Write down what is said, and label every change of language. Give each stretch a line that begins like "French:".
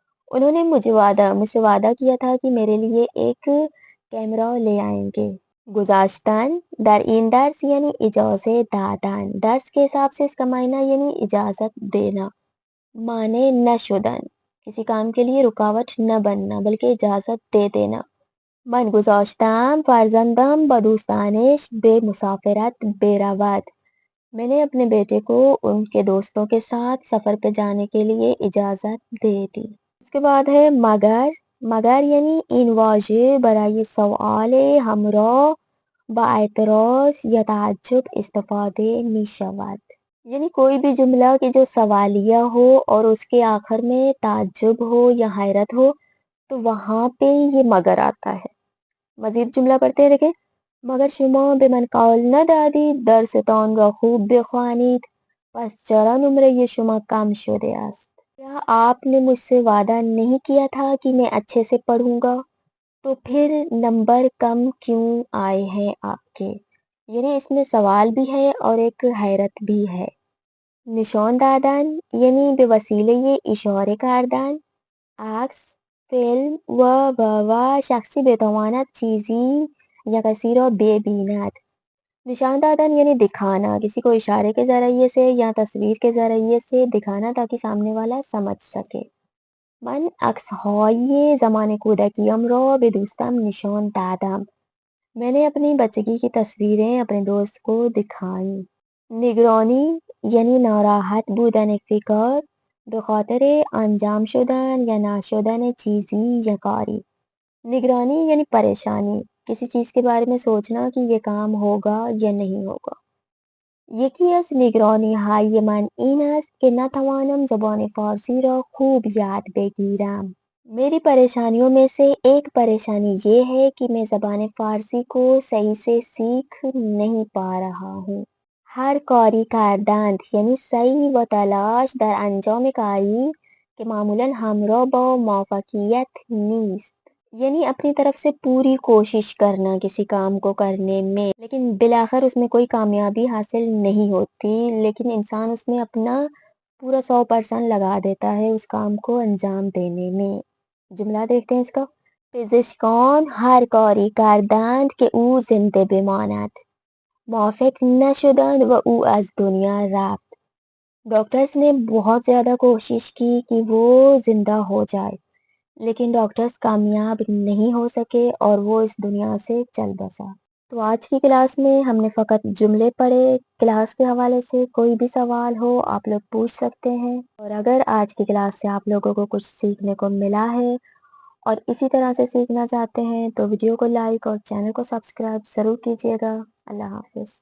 Urdu: انہوں نے مجھ سے وعدہ کیا تھا کہ میرے لیے ایک کیمرہ لے آئیں گے.
Persian: گذاشتن در این درس یعنی اجازت دادن.
Urdu: درس کے حساب سے اس کا معنی یعنی اجازت دینا. معنی نہ شدن کسی کام کے لیے رکاوٹ نہ بننا بلکہ اجازت دے دینا.
Persian: من گذاشتم فرزندم با دوستانش به مسافرت برود.
Urdu: میں نے اپنے بیٹے کو ان کے دوستوں کے ساتھ سفر پہ جانے کے لیے اجازت دے دی. اس کے بعد ہے مگر.
Persian: مگر یعنی این واژه برای سوال همراه با اعتراض یا تعجب استفاده می شود.
Urdu: یعنی کوئی بھی جملہ کہ جو سوالیہ ہو اور اس کے آخر میں تعجب ہو یا حیرت ہو تو وہاں پہ یہ مگر آتا ہے. مزید جملہ پڑھتے ہیں دیکھیں.
Persian: مگر شما به من قول ندادید درستان را خوب بخوانید پس چرا نمره شما کم شده است.
Urdu: کیا آپ نے مجھ سے وعدہ نہیں کیا تھا کہ میں اچھے سے پڑھوں گا تو پھر نمبر کم کیوں آئے ہیں آپ کے. یعنی اس میں سوال بھی ہے اور ایک حیرت بھی ہے.
Persian: نشان دادن یعنی به وسیله اشاره کردن. عکس فیلم و شخصی بتواند چیزی یا کسی را ببیند.
Urdu: نشان دادن یعنی دکھانا کسی کو اشارے کے ذریعے سے یا تصویر کے ذریعے سے دکھانا تاکہ سامنے والا سمجھ سکے.
Persian: من عکسهای زمان کودکیم را به دوستم نشان دادم.
Urdu: میں نے اپنی بچگی کی تصویریں اپنے دوست کو دکھائیں. نگرانی
Persian: یعنی ناراحت بودن فکر بخاطر انجام شدن یا ناشدن چیزی یا کاری.
Urdu: نگرانی یعنی پریشانی، کسی چیز کے بارے میں سوچنا کہ یہ کام ہوگا یا نہیں ہوگا.
Persian: یکی از نگرانی‌های من این است که نتوانم زبان فارسی را خوب یاد بگیرم.
Urdu: میری پریشانیوں میں سے ایک پریشانی یہ ہے کہ میں زبان فارسی کو صحیح سے سیکھ نہیں پا رہا ہوں.
Persian: ہر کاری کردند یعنی سعی و تلاش در انجام کاری که معمولاً همراه با موفقیت نیست.
Urdu: یعنی اپنی طرف سے پوری کوشش کرنا کسی کام کو کرنے میں، لیکن بالآخر اس میں کوئی کامیابی حاصل نہیں ہوتی، لیکن انسان اس میں اپنا پورا 100% لگا دیتا ہے اس کام کو انجام دینے میں. جملہ دیکھتے ہیں اس کا.
Persian: پزشکان هر کاری کردند که او زنده بماند. موافق نشدند و او از دنیا رفت.
Urdu: ڈاکٹرز نے بہت زیادہ کوشش کی کہ وہ زندہ ہو جائے، لیکن ڈاکٹرز کامیاب نہیں ہو سکے اور وہ اس دنیا سے چل بسا. تو آج کی کلاس میں ہم نے فقط جملے پڑھے. کلاس کے حوالے سے کوئی بھی سوال ہو آپ لوگ پوچھ سکتے ہیں، اور اگر آج کی کلاس سے آپ لوگوں کو کچھ سیکھنے کو ملا ہے اور اسی طرح سے سیکھنا چاہتے ہیں تو ویڈیو کو لائک اور چینل کو سبسکرائب ضرور کیجیے گا. اللہ حافظ.